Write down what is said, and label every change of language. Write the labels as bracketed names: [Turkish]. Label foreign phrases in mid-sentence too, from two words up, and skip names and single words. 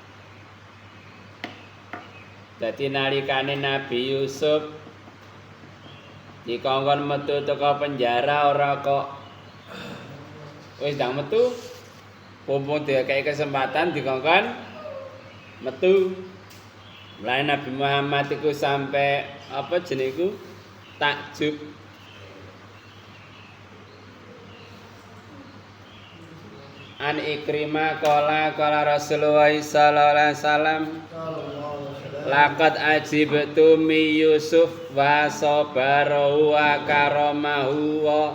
[Javanese] Dadi nalikane Nabi Yusuf dikongkon metu teko penjara ora kok wis ndang metu, mumpung dikai kesempatan dikongkon metu. Mulai Nabi Muhammad iku sampai apa jenengku takjub. [Arabic] عن عكرمة قال رسول الله صلى الله عليه وسلم لقد عجبت من يوسف وصبره وكرمه